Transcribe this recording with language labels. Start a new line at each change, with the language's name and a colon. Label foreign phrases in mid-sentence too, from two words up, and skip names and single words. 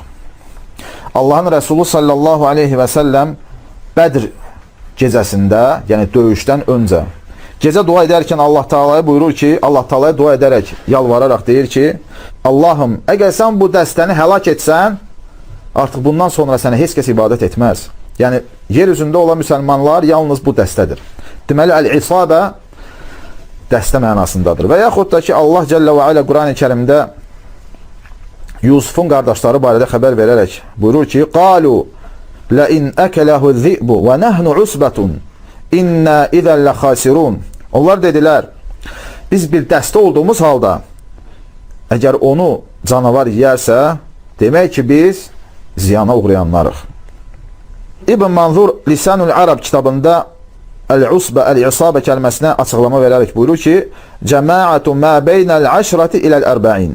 Azerbaijani: Allahın Rəsulü
Arabic: صلى الله عليه وسلم
Azerbaijani: Bədr gecəsində, yəni döyüşdən öncə gecə dua edərkən Allah Taala'ya buyurur ki, Allah Taala'ya dua edərək, yalvararaq deyir ki, Allahım, əgər sən bu dəstəni həlak etsən, artıq bundan sonra sənə heç kəs ibadət etməz. Yəni, yer üzündə olan müsəlmanlar yalnız bu dəstədir. Deməli, əl-isabə dəstə mənasındadır. Və yaxud da ki, Allah
Arabic: جل وعلا
Azerbaijani: Quran-ı Kərimdə Yusufun qardaşları barədə xəbər verərək buyurur ki,
Arabic: qalu لَاِنْ أَكَلَهُ الذِّئْبُ وَنَحْنُ عُسْبَةٌ اِنَّا اِذَا لَخَاسِرُونَ.
Azerbaijani: Onlar dedilər, biz bir dəstə olduğumuz halda, əgər onu canavar yiyərsə, demək ki, biz ziyana uğrayanlarıq. İbn Manzur Lisanul Arab kitabında Əl-Usbə, Əl-İsabə kəlməsinə açıqlama verərək buyurur ki,
Arabic: جماعة ما بين العشرة إلى الأربعين.